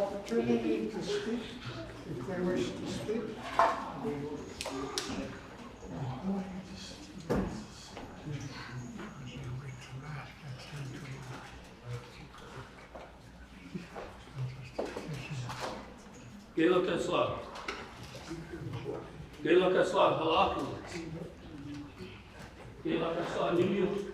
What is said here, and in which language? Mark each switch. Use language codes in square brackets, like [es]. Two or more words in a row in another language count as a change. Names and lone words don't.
[en] opportunity to speak, if they wish to speak. Gelo Tesla. Gelo Tesla, Halaku. Gelo Tesla, New York.